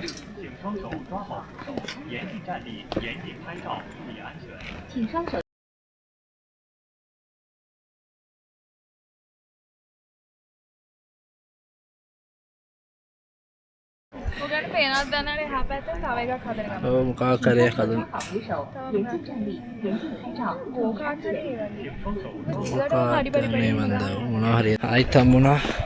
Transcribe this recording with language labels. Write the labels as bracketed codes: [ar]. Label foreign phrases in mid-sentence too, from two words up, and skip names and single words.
[zh] 请双手抓好扶手，严禁站立，严禁拍照，注意安全。请双手。 [si] ඔයාලට පේනවද දැනට එහා පැත්තේ තව එකක් හදන ගමන්. ඔව් මොකක් කරේ හදන්න. [zh] 好扶手，严禁站立，严禁拍照。 [si] ගෝකාට් එකේ වගේ. මොකක්ද මේ මන්ද මොනවා හරි ආයිත් හම්බුණා.